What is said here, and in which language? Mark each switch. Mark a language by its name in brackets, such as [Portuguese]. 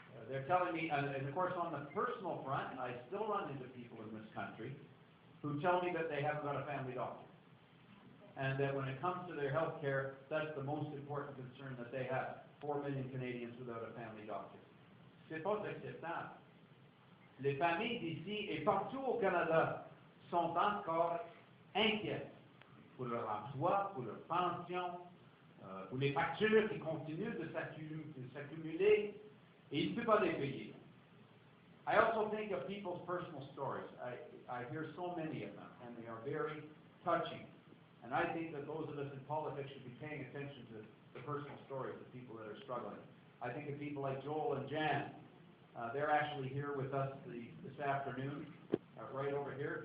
[English] They're telling me, and of course on the personal front, I still run into people in this country who tell me that they haven't got a family doctor. And that when it comes to their health care, that's the most important concern that they have. 4 million Canadians without a family doctor. [French] C'est pas acceptable. Les familles d'ici et partout au Canada sont encore inquiètes pour leur emploi, pour leur pension, pour les factures qui continuent de s'accumuler, et ils ne peuvent pas les payer. [English] I also think of people's personal stories. I hear so many of them, and they are very touching. And I think that those of us in politics should be paying attention to the personal stories of people that are struggling. I think of people like Joel and Jan. They're actually here with us this afternoon, right over here.